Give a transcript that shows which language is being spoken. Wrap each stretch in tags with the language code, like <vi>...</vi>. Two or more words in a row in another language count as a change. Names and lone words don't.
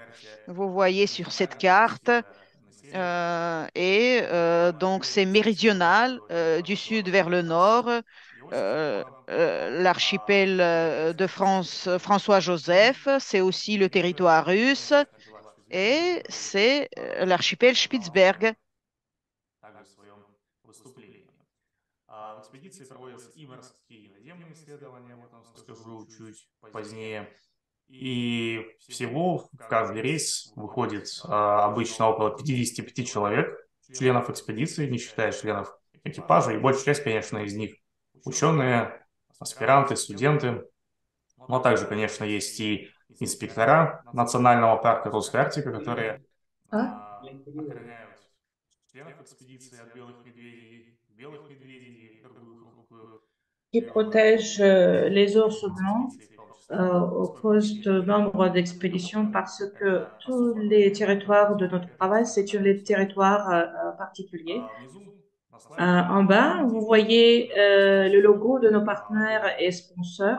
<fr>Vous voyez sur cette carte. Donc c'est méridional, du sud vers le nord, l'archipel de François-Joseph, c'est aussi le territoire russe et c'est l'archipel Spitzberg.</fr> <ru>И всего в каждый рейс выходит обычно около 55 человек, членов экспедиции, не считая членов экипажа, и большая часть, конечно, из них ученые, аспиранты, студенты, но также, конечно, есть и инспектора Национального парка Русская Арктика, которые охраняют членов экспедиции от белых медведей, и другую крупную</ru> <fr>qui protège les ours blancs au poste de membres d'expédition parce que tous les territoires de notre travail, c'est les territoires particuliers. En bas, vous voyez le logo de nos partenaires et sponsors.</fr>